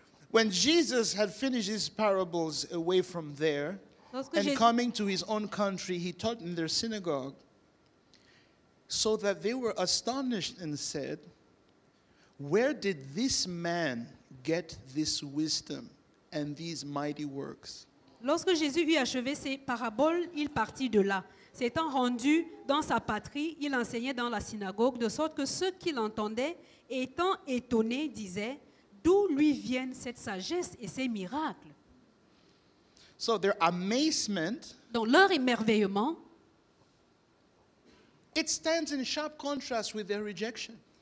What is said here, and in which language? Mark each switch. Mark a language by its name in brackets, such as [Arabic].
[English] When Jesus had finished his parables away from there [French] Lorsque [English] and [French] Jésus, [English] coming to his own country, he taught in their synagogue, so that they were astonished and said, "Where did this man get this wisdom and these mighty works?" [French] lorsque Jésus eut achevé ses paraboles, il partit de là. S'étant rendu dans sa patrie, il enseignait dans la synagogue, de sorte que ceux qui l'entendaient, étant étonnés, disaient, d'où lui viennent cette sagesse et ces miracles? [English] So their amazement, [French] Dans leur émerveillement, [English] it stands in sharp contrast with their rejection.